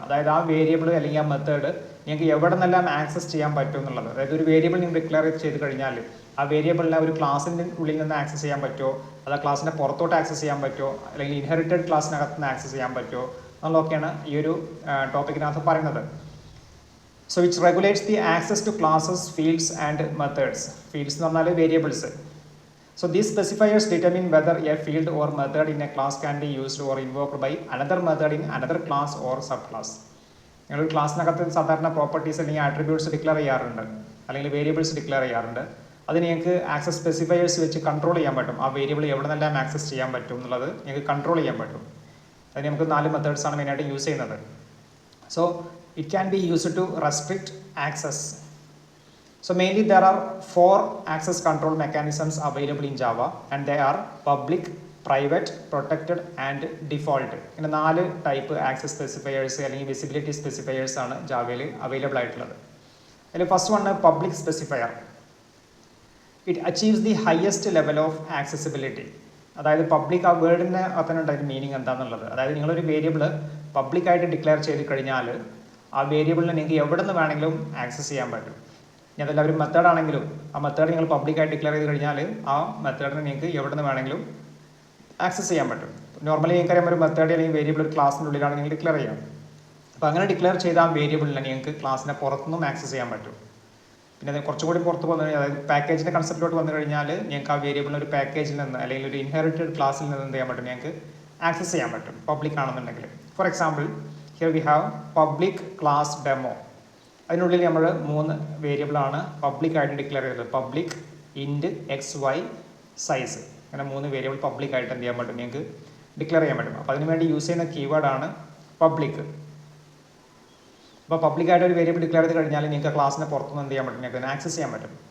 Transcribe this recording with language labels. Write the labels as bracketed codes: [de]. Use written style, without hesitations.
[ml] അതായത് ആ വേരിയബിൾ അല്ലെങ്കിൽ ആ മെത്തേഡ് നിങ്ങൾക്ക് എവിടെ നിന്നെല്ലാം ആക്സസ് ചെയ്യാൻ പറ്റും എന്നുള്ളത്. അതായത് ഒരു വേരിയബിൾ നിങ്ങൾ ഡിക്ലെയർ ചെയ്ത് കഴിഞ്ഞാൽ ആ വേരിയബിളിനെ ഒരു ക്ലാസിൻ്റെ ഉള്ളിൽ നിന്ന് ആക്സസ് ചെയ്യാൻ പറ്റുമോ, അത് ആ ക്ലാസിൻ്റെ പുറത്തോട്ട് ആക്സസ് ചെയ്യാൻ പറ്റുമോ, അല്ലെങ്കിൽ ഇൻഹെറിറ്റഡ് ക്ലാസ്സിനകത്ത് നിന്ന് ആക്സസ് ചെയ്യാൻ പറ്റുമോ എന്നുള്ളതൊക്കെയാണ് ഈ ഒരു ടോപ്പിക്കിനകത്ത് പറയുന്നത്. [en] So which regulates the access to classes, fields and methods. Fields [ml] എന്ന് പറഞ്ഞാൽ variables. [en] So these specifiers determine whether a field or method in a class can be used or invoked by another method in another class or subclass. [ml] നിങ്ങളൊരു ക്ലാസ്സിനകത്ത് സാധാരണ properties അല്ലെങ്കിൽ attributes declare ചെയ്യാറുണ്ട്, അല്ലെങ്കിൽ variables declare ചെയ്യാറുണ്ട്. അത് നിങ്ങൾക്ക് access specifiers വെച്ച് control ചെയ്യാൻ പറ്റും. ആ വേരിയബിൾ എവിടെ നിന്നെല്ലാം ആക്സസ് ചെയ്യാൻ പറ്റും എന്നുള്ളത് നിങ്ങൾക്ക് കൺട്രോൾ ചെയ്യാൻ പറ്റും. അതിന് നമുക്ക് 4 മെത്തേഡ്സാണ് മെയിനായിട്ട് യൂസ് ചെയ്യുന്നത്. [en] So it can be used to restrict access. So mainly there are 4 access control mechanisms available in Java, and they are public, private, protected and default. [ml] ഇങ്ങനെ 4 ടൈപ്പ് ആക്സസ് സ്പെസിഫയേഴ്സ് അല്ലെങ്കിൽ visibility specifiers ആണ് ജാവയിൽ available ആയിട്ടുള്ളത്. [en] അതിൽ first one public specifier. It achieves the highest level of accessibility. [ml] അതായത് public, ആ വേർഡിൻ്റെ അകത്തുണ്ട് അതിൻ്റെ meaning എന്താണെന്നുള്ളത്. അതായത് നിങ്ങളൊരു വേരിയബിൾ പബ്ലിക്കായിട്ട് ഡിക്ലെയർ ചെയ്ത് കഴിഞ്ഞാൽ ആ വേരിയബിളിനെ നിങ്ങൾക്ക് എവിടെ നിന്ന് വേണമെങ്കിലും ആക്സസ് ചെയ്യാൻ പറ്റും. ഇനി അതല്ല ഒരു മെത്തേഡ് ആണെങ്കിലും ആ മെത്തേഡ് നിങ്ങൾ പബ്ലിക്കായിട്ട് ഡിക്ലെയർ ചെയ്ത് കഴിഞ്ഞാൽ ആ മെത്തേഡിനെ നിങ്ങൾക്ക് എവിടെ നിന്ന് വേണമെങ്കിലും ആക്സസ് ചെയ്യാൻ പറ്റും. നോർമലി നിങ്ങൾക്കറിയാം ഒരു മെത്തേഡ് അല്ലെങ്കിൽ വേരിയബിൾ ഒരു ക്ലാസ്സിൻ്റെ ഉള്ളിലാണ് നിങ്ങൾ ഡിക്ലെയർ ചെയ്യാം. അപ്പോൾ അങ്ങനെ ഡിക്ലെയർ ചെയ്ത ആ വേരിയബിളിനെ നിങ്ങൾക്ക് ക്ലാസ്സിനെ പുറത്തുനിന്നും ആക്സസ് ചെയ്യാൻ പറ്റും. പിന്നെ അത് കുറച്ചുകൂടി പുറത്ത് വന്നു കഴിഞ്ഞാൽ, അതായത് പാക്കേജിൻ്റെ കൺസെപ്റ്റിലോട്ട് വന്നു കഴിഞ്ഞാൽ നിങ്ങൾക്ക് ആ വേരിയബിളിന് ഒരു പാക്കേജിൽ നിന്ന് അല്ലെങ്കിൽ ഒരു ഇൻഹെറിറ്റഡ് ക്ലാസ്സിൽ നിന്ന് എന്ത് ചെയ്യാൻ പറ്റും, നിങ്ങൾക്ക് ആക്സസ് ചെയ്യാൻ പറ്റും പബ്ലിക് ആണെന്നുണ്ടെങ്കിൽ. [en] For example here we have public class demo. [ml] അതിനുള്ളിൽ നമ്മൾ 3 വേരിയബിളാണ് പബ്ലിക്കായിട്ട് ഡിക്ലെയർ ചെയ്തത്. Public, ഇൻറ്റ്, X, Y, size. അങ്ങനെ 3 വേരിയബിൾ പബ്ലിക്കായിട്ട് എന്ത് ചെയ്യാൻ പറ്റും, നിങ്ങൾക്ക് ഡിക്ലെയർ ചെയ്യാൻ പറ്റും. അപ്പോൾ അതിന് വേണ്ടി യൂസ് ചെയ്യുന്ന കീവേഡാണ് പബ്ലിക്. അപ്പോൾ പബ്ലിക്കായിട്ട് ഒരു വേരിയബിൾ ഡിക്ലെയർ ചെയ്ത് കഴിഞ്ഞാൽ നിങ്ങൾക്ക് ക്ലാസ്സിനെ പുറത്തുനിന്ന് എന്ത് ചെയ്യാൻ പറ്റും, നിങ്ങൾക്ക് ആക്സസ് ചെയ്യാൻ പറ്റും.